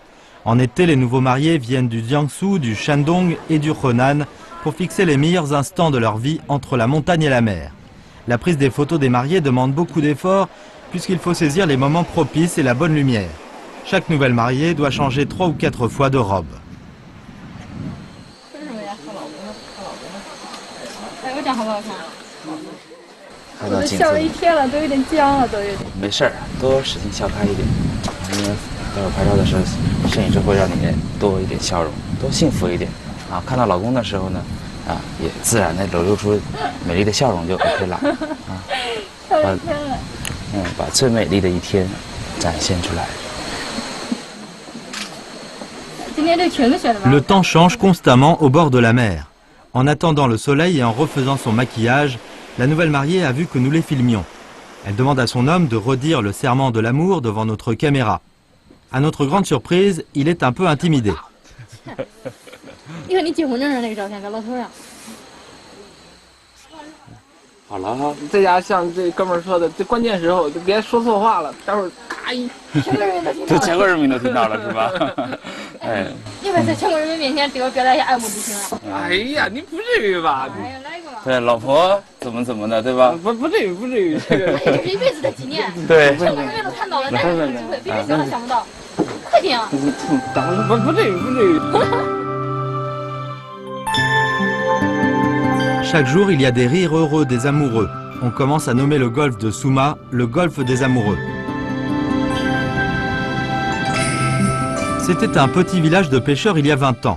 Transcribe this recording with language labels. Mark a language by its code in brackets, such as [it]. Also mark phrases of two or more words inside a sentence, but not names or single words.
[fr] En été, les nouveaux mariés viennent du Jiangsu, du Shandong et du Henan pour fixer les meilleurs instants de leur vie entre la montagne et la mer. La prise des photos des mariés demande beaucoup d'efforts puisqu'il faut saisir les moments propices et la bonne lumière. Chaque nouvelle mariée doit changer 3 ou 4 fois de robe. [zh] 好不好看？看到镜子笑了一天了，都有点僵了，都有点。没事儿，多使劲笑开一点，因为待会儿拍照的时候，摄影师会让你多一点笑容，多幸福一点啊！看到老公的时候呢，啊，也自然的流露出美丽的笑容就 OK 了啊。把最美丽的一天展现出来。 [fr] Le temps change constamment au bord de la mer. En attendant le soleil et en refaisant son maquillage, la nouvelle mariée a vu que nous les filmions. Elle demande à son homme de redire le serment de l'amour devant notre caméra. À notre grande surprise, il est un peu intimidé. [zh] 好了哈，这家像这哥们儿说的，这关键时候就别说错话了，待会儿咔一，全国人民都听到了是吧？哎，你们在全国人民面前对我表达一下爱慕之情了。哎呀，你不至于吧？哎呀，来一个吧。对，老婆怎么的，对吧？不至于，不至于。这个这是一辈子的纪念。对。全国人民都看到了，但是这个机会比谁想都想不到。快点啊！不至于，不至于。 [fr] Chaque jour, il y a des rires heureux des amoureux. On commence à nommer le golfe de Souma le golfe des amoureux. C'était un petit village de pêcheurs il y a 20 ans.